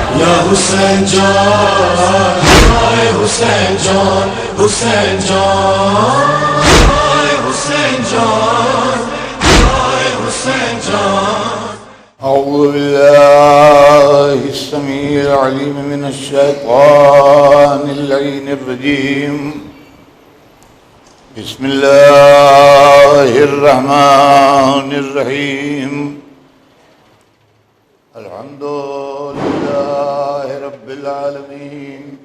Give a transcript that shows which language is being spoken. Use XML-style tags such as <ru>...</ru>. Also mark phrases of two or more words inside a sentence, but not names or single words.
<ur>یا حسین جان، ہائے حسین جان، حسین جان، ہائے حسین جان، ہائے حسین جان۔</ur> <ar>اعوذ باللہ السمیع العلیم من الشیطان اللعین الرجیم، بسم اللہ الرحمن الرحیم، الحمد للہ رب العالمین،</ar>